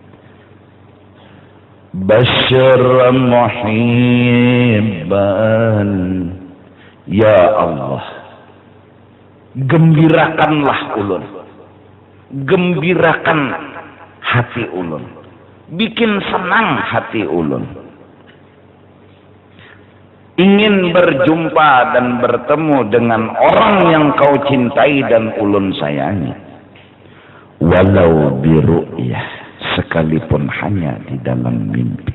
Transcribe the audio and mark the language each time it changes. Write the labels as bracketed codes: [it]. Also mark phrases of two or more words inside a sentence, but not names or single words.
[ar] بشر محبا يا الله, [id] gembirakanlah ulun, gembirakan hati ulun, bikin senang hati ulun. Ingin berjumpa dan bertemu dengan orang yang kau cintai dan ulun sayangi. [ar] ولو برؤية, [id] sekalipun hanya di dalam mimpi.